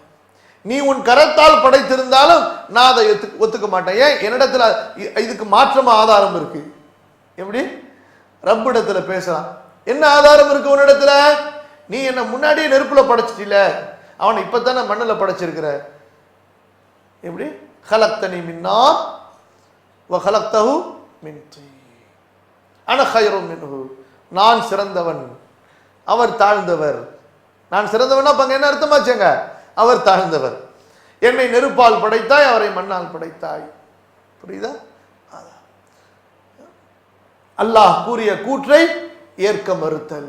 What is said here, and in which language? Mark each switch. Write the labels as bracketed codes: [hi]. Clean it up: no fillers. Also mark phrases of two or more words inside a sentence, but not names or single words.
[ta] நீ உன் கரத்தால் படைத்திருந்தாலும் நான் அதை ஒத்துக்க மாட்டேன். ஏன்? என்னிடத்துல இதுக்கு மாற்றமா ஆதாரம் இருக்கு. எப்படி? ரப்பிடத்துல பேசலாம். என்ன ஆதாரம் இருக்கு உன்னிடத்துல? நீ என்ன முன்னாடியே நெருப்புல படைச்சிட்டில, அவனை இப்பத்தானே மண்ணுல படைச்சிருக்கிற. எப்படி? [ar] خلقتني من نار وخلقته من طين انا خير منه. [ta] நான் சிறந்தவன், அவர் தாழ்ந்தவர். நான் சிறந்தவனா அப்ப என்ன அர்த்தமாச்சுங்க? அவர் தாழ்ந்தவர். என்னை நெருப்பால் படைத்தாய், அவரை மண்ணால் படைத்தாய். புரியுதா? அல்லாஹ் கூறிய கூற்றை ஏற்க மறுத்தல்.